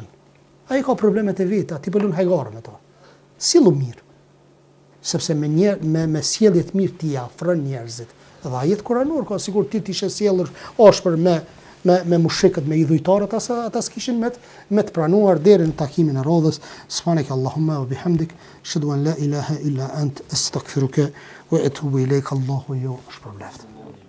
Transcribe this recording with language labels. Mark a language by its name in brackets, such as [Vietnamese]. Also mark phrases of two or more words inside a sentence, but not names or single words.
[Albanian] Ai ka problemet e veta, ti bëlun hajgar me to. Sillu mirë. Sepse me sjellje të mirë ti afron njerëzit. Dhe ajet kuranor ka sigur ti ishe sjellur ashpër me mushikët, me idhujtarët, ata s'kishin me të pranuar deri në takimin e radhës. [Arabic] سبحانك اللهم وبحمدك أشهد أن لا إله إلا أنت أستغفرك وأتوب إليك. [Albanian] Allahu ju shpërbleft.